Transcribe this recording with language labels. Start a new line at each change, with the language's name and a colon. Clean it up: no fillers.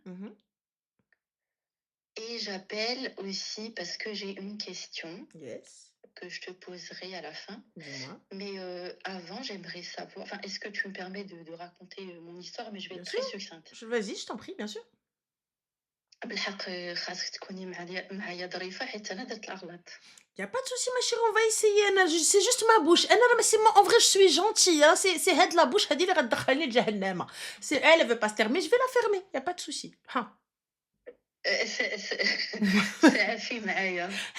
French: Mmh. et j'appelle aussi parce que j'ai une question
English: Yes.
French: que je te poserai à la fin. Dis-moi. Mais avant, j'aimerais savoir, enfin, est-ce que tu me permets de raconter mon histoire, mais je vais être Bien sûr. très succincte. Vas-y, je t'en prie, bien sûr.
Arabic: بالحق خاصك تكوني معايا ظريفة حيت أنا درت الأغلاط.
French: Il y a pas de souci, ma chérie, on va essayer. C'est juste ma bouche. En vrai, je suis gentille. Hein. C'est
Arabic: had
French: la bouche,
Arabic: hadi li غتدخلني لجهنم.
French: C'est elle, elle veut pas se fermer, je vais la fermer. Il y a pas de souci. Hein.
Arabic: سعفي معايا.